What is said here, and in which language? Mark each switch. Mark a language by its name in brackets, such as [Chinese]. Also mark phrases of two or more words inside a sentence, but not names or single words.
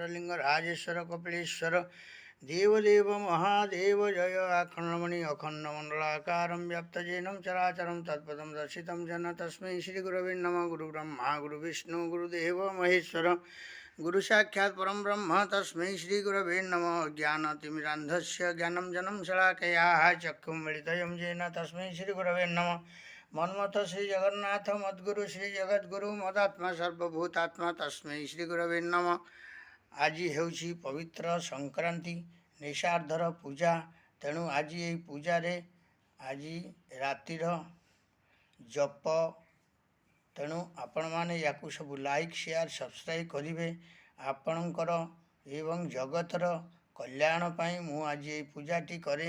[Sanskrit] लिंगराजेश्वर कपिलेश्वर देवदेव महादेव जय अखंडमणि अखंडमंडलाकारं व्याप्तजेनं चराचरं तत्पदं दर्शितं जन तस्मै श्रीगुरवे नमः गुरुब्रह्मा गुरुविष्णु गुरुदेव महेश्वर गुरु साक्षात् परम ब्रह्म तस्मै श्री गुरवे नमः ज्ञानतिमिरान्धस्य ज्ञानं जनं शलाकया चक्षुमिलितं येन तस्मै श्री गुरवे नमः मन्मथ श्री जगन्नाथ मद्गुरु श्री जगद्गुरु मदात्मा सर्वभूतात्मा तस्मै श्री गुरवे नमः। [Odia] ଆଜି ହେଉଛି ପବିତ୍ର ସଂକ୍ରାନ୍ତି ନିଶାର୍ଦ୍ଧର ପୂଜା। ତେଣୁ ଆଜି ଏହି ପୂଜାରେ ଆଜି ରାତିର ଜପ, ତେଣୁ ଆପଣମାନେ ୟାକୁ ସବୁ [English] like share subscribe [Odia] କରିବେ। ଆପଣଙ୍କର ଏବଂ ଜଗତର କଲ୍ୟାଣ ପାଇଁ ମୁଁ ଆଜି ଏହି ପୂଜାଟି କରେ।